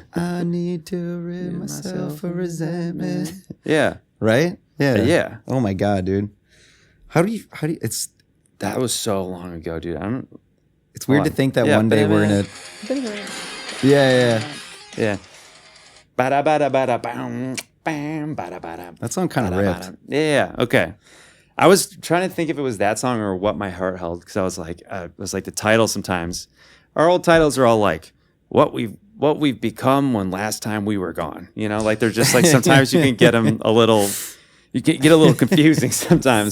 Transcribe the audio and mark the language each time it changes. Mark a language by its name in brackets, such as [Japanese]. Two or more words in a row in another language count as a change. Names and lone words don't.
[English] I need to rid myself of resentment. Yeah. Right? Yeah. Yeah. Oh my God, dude. How do you it's That was so long ago, dude. I don't. it's weird to on. think that Yeah, one day we're gonna Yeah. Yeah. Bada bada bada bam bam bada bada. That song kind of ripped. Yeah. Okay. I was trying to think if it was that song or What My Heart Held, because I was like the title sometimes. Our old titles are all like what we've become when last time we were gone. Like they're just like sometimes you can get them a little. You can get a little confusing sometimes.